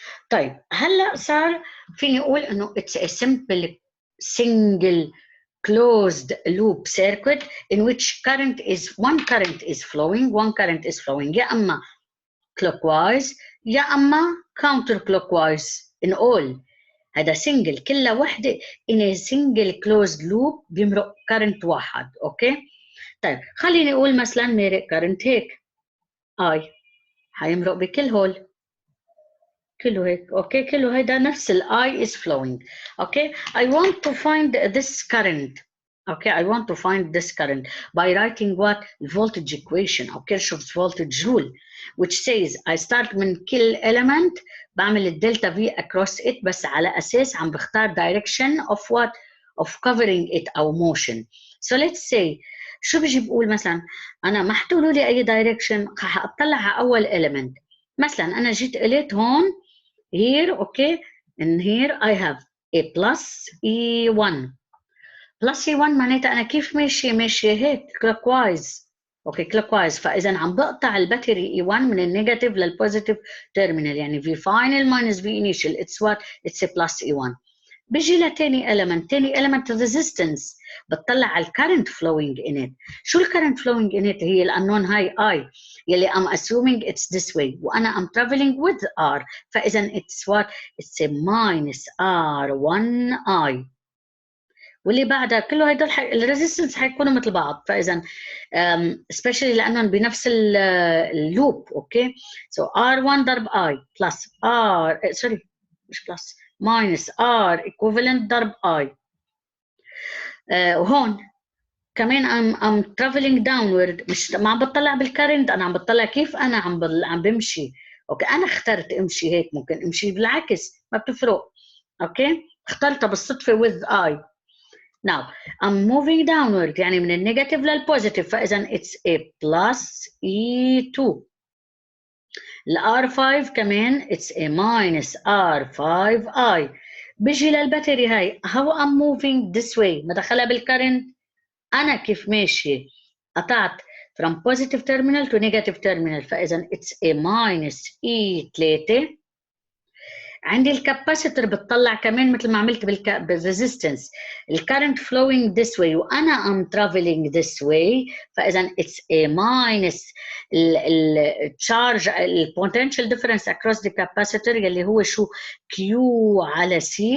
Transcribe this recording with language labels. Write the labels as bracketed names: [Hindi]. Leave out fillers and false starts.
[English] طيب هلا صار فيني اقول انه it's a simple single closed loop circuit in which one current is flowing [Arabic] يا اما [English] clockwise يا اما counterclockwise in all. هذا single [Arabic] كل وحده [English] in a single closed loop بيمرق current واحد. [Arabic] اوكي طيب خليني اقول مثلا مرق current هيك I حيمرق بكل هول كله هيك. اوكي كله هيدا نفس ال I [English] is flowing. Okay I want to find this current. Okay, I want to find this current by writing what voltage equation or Kirchhoff's voltage rule, which says I start [Arabic] من كل element بعمل الدلتا V across it بس على أساس عم بختار [English] direction of what of covering it أو motion. So let's say [Arabic] شو بيجي بقول مثلا أنا ما حتقولوا لي أي direction حأطلع على أول element. مثلا أنا جيت قلت هون [English] here okay and here I have a plus E1 [Arabic] بلس E1 معناتها أنا كيف ماشية هيك clockwise. أوكي clockwise فإذا عم بقطع الباتري E1 من النيجاتيف للبوزيتيف تيرمينال يعني [English] V final minus V initial it's what it's a plus E1. [Arabic] بيجي لتاني element resistance بتطلع على الكرنت [English] flowing in it. [Arabic] شو الكرنت [English] flowing in it؟ [Arabic] هي الأنون هاي I يلي [English] I'm assuming it's this way [Arabic] وأنا [English] I'm traveling with R [Arabic] فإذا [English] it's what it's a minus R1I [Arabic] واللي بعدها كله هدول الريزيستنس حيكونوا مثل بعض فاذا especially لانهم بنفس اللوب. اوكي سو R1 ضرب I بلس R سوري مش بلس minus R equivalent ضرب I. وهون كمان [English] I'm traveling downward [Arabic] مش ما عم بطلع بالكرنت انا عم بطلع كيف انا عم بمشي. اوكي انا اخترت امشي هيك ممكن امشي بالعكس ما بتفرق. اوكي اخترتها بالصدفه with I. [English] Now I'm moving downward [Arabic] يعني من النيجاتيف للبوزيتيف فإذا [English] it's a plus E2. ال R5 كمان it's a minus R5I. [Arabic] بيجي للباتري هاي [English] how I'm moving this way [Arabic] ما دخلها بالكرنت أنا كيف ماشي قطعت [English] from positive terminal to negative terminal [Arabic] فإذا [English] it's a minus E3. [Arabic] عندي الكاباسيتور بتطلع كمان مثل ما عملت بالريزيستنس الكرنت [English] flowing this way [Arabic] وانا [English] I'm traveling this way [Arabic] فاذا [English] it's a minus [Arabic] التشارج البوتنشال ديفرنس across the capacitor يلي هو شو Q على C.